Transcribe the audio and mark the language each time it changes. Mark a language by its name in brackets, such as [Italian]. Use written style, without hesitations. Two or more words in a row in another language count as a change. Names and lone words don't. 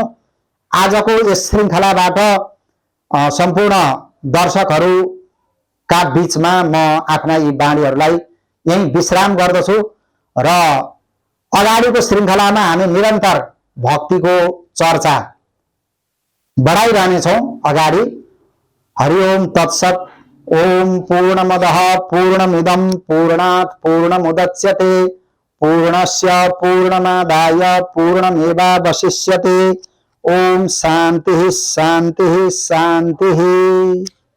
[Nepali] आजको यस श्रृङ्खलाबाट सम्पूर्ण दर्शकहरूका बीचमा म आफ्ना यी बाणीहरूलाई यही विश्राम गर्दछु र अगाडिको श्रृङ्खलामा हामी निरन्तर भक्तिको चर्चा बढाइरहनेछौँ अगाडि। [Sanskrit] हरि ओम तत्सत्। ओम पूर्णमदः पूर्णमिदं पूर्णात् पूर्णमुदच्यते पूर्णस्य पूर्णमादाय पूर्णमेवावशिष्यते। ओम शांति शांति शांति।